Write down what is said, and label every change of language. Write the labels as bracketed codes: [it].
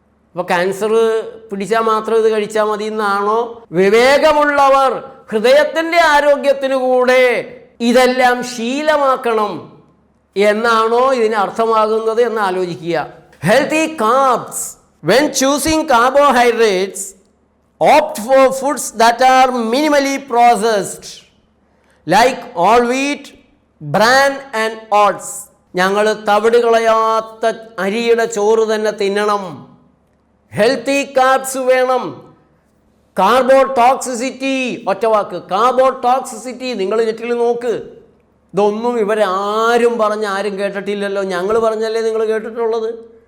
[ml] അപ്പോൾ ക്യാൻസർ പിടിച്ചാൽ മാത്രം ഇത് കഴിച്ചാൽ മതി എന്നാണോ? വിവേകമുള്ളവർ ഹൃദയത്തിൻ്റെ ആരോഗ്യത്തിനു കൂടെ ഇതെല്ലാം ശീലമാക്കണം എന്നാണോ ഇതിന് അർത്ഥമാകുന്നത് എന്ന് ആലോചിക്കുക. [en] Healthy carbs. When choosing carbohydrates, opt for foods that are minimally processed like all wheat, bran and oats. [ml] ഞങ്ങൾ തവിട് കളയാത്ത അരിയുടെ ചോറ് തന്നെ തിന്നണം. ഹെൽത്തി കാർബ്സ് വേണം. കാർബോടോക്സിസിറ്റി, ഒറ്റവാക്ക് കാർബോടോക്സിസിറ്റി, നിങ്ങൾ നെറ്റിൽ നോക്ക്. ഇതൊന്നും ഇവരാരും ആരും കേട്ടിട്ടില്ലല്ലോ. ഞങ്ങൾ പറഞ്ഞല്ലേ നിങ്ങൾ കേട്ടിട്ടുള്ളത്.